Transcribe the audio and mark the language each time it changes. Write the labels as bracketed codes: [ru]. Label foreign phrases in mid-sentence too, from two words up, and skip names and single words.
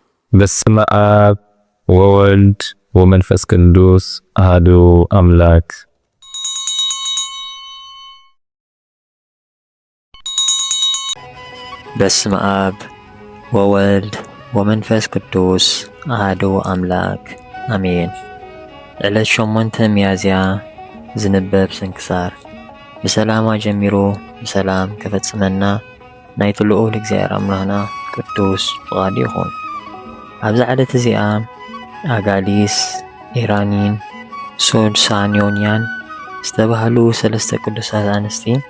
[gez] በስመ አብ ወወልድ ወመንፈስ ቅዱስ አሐዱ አምላክ። በስመ አብ ወወልድ ወመንፈስ ቅዱስ አሐዱ አምላክ አሜን። [ti] ዕለት 8 ሚያዝያ ዝንበብ ስንክሳር ብሰላም ጀሚሩ ብሰላም ከፈጽመና ናይቲ ልዑል እግዚአብሔር አምላኽና ቅዱስ ፍቓዱ ይኹን። ኣብዚ ዓለት እዚኣ ኣጋሊስ፣ ኢራኒን፣ ሶድሳንዮንያን ዝተባህሉ 3 ቅዱሳት ኣንስቲ